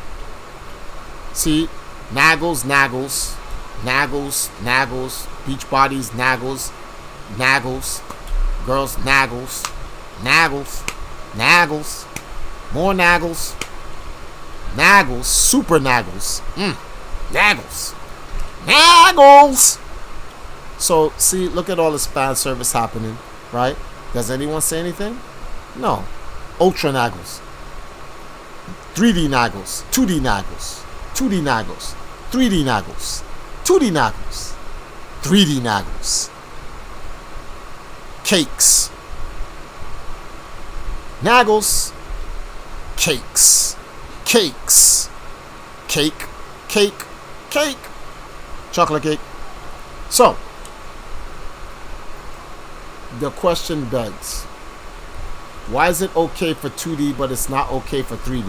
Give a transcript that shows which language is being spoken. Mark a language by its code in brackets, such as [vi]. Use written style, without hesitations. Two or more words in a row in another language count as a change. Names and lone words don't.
[en] See, naggles, beach bodies, naggles, girls, naggles, more naggles, super naggles, naggles. So see, look at all this fan service happening, right? Does anyone say anything? No. Ultra naggles, 3D naggles, 2D naggles, 2D naggles, 3D naggles, 2D naggles, 3D naggles, cakes, naggles, cakes, cake, chocolate cake. So the question begs, why is it okay for 2D but it's not okay for 3D?